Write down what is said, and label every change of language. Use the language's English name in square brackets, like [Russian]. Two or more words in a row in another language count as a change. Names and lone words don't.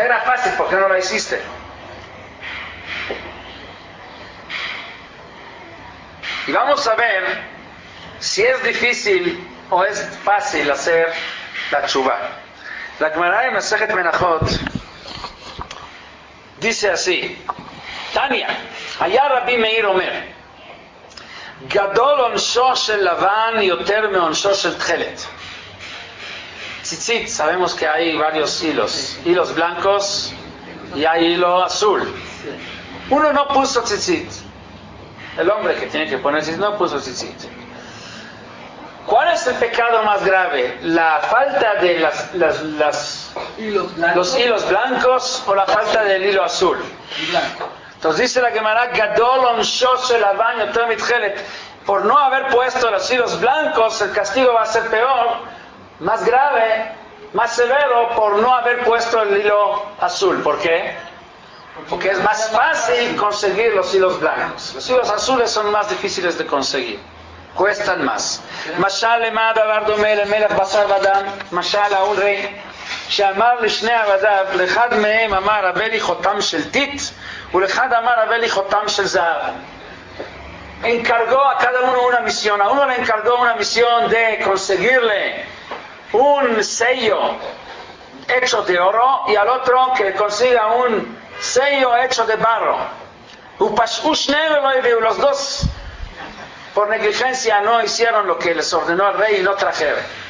[Spanish] Era fácil porque no la hiciste. Y vamos a ver si es difícil o es fácil hacer la teshuvah. La Gemara en Masejet Menachot dice así: [Hebrew] תניא היה רבי מאיר אומר גדול עונשו של לבן יותר מ עונשו של תכלת. [Spanish] Tzitzit, sabemos que hay varios hilos blancos y hay hilo azul. Uno no puso tzitzit. El hombre que tiene que poner tzitzit no puso tzitzit. ¿Cuál es el pecado más grave? ¿La falta de los hilos blancos o la falta del hilo azul? Entonces dice la Gemara, [Hebrew] גדול עונשו של לבן יותר מתכלת. [Spanish] Por no haber puesto los hilos blancos, el castigo va a ser peor, más grave, más severo, por no haber puesto el hilo azul. ¿Por qué? Porque es más fácil conseguir los hilos blancos. Los hilos azules son más difíciles de conseguir. Cuestan más. [Hebrew] משל למה דבר דומה למלך בשר ודם. Mashal [Spanish] a un rey [Hebrew] שאמר לשני עבדיו, לאחד מהם אמר הבא לי חותם של טיט, ולאחד אמר הבא לי חותם של זהב. [Spanish] Encargó a cada uno una misión. A uno le encargó una misión de conseguirle un sello hecho de oro y al otro que consiga un sello hecho de barro. Los dos por negligencia no hicieron lo que les ordenó el rey y no trajeron.